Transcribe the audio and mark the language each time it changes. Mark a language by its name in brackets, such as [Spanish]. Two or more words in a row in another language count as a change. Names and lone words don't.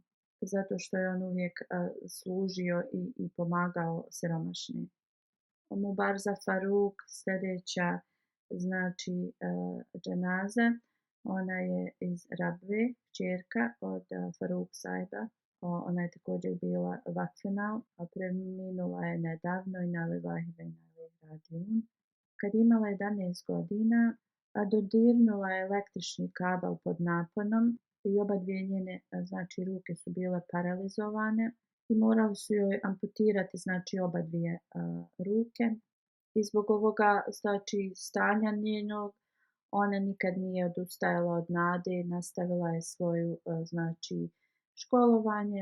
[Bosnian] Zato što je on uvijek služio i pomagao siromašnim. Mubarza Faruk, sljedeća znači dženaza, ona je iz Rabve, kćerka od Faruk Sahiba. Ona je također bila vakfena, a preminula je nedavno, [Arabic] إنا لله وإنا إليه راجعون. [Bosnian] Kad je imala 11 godina, a dodirnula je električni kabel pod naponom i oba dvije njene znači, ruke su bile paralizovane i morali su joj amputirati znači, oba dvije ruke. I zbog ovoga znači, stanja njenog ona nikad nije odustajala od nade, nastavila je svoju znači, školovanje.